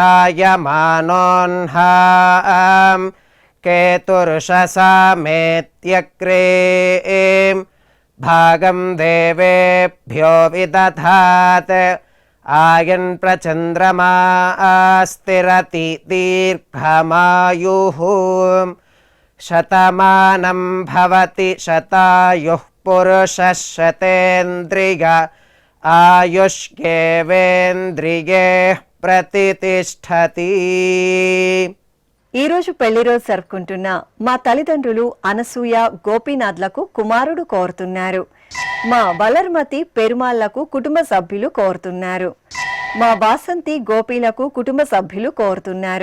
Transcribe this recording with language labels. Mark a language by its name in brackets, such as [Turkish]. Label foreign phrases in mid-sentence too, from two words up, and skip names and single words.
[Sanskrit] जायमानोऽह्नां केतुर्षसामेत्यग्रे भागं देवेभ्यो विदधात् आयन् प्रचन्द्रमा स्थिरति दीर्घमायुः शतमानं भवति शतायुः पुरुषः शतेन्द्रिय आयुष्येवेन्द्रिये प्रतितिष्ठति. [Telugu] ఈ రోజు పెళ్లి రోజు జరుపుకుంటున్న మా తల్లిదండ్రులు అనసూయ గోపీనాథ్లకు కుమారుడు కోరుతున్నారు. మా వలర్మతి పెరుమాళ్లకు కుటుంబ సభ్యులు కోరుతున్నారు. మా వాసంతి గోపీలకు కుటుంబ సభ్యులు కోరుతున్నారు.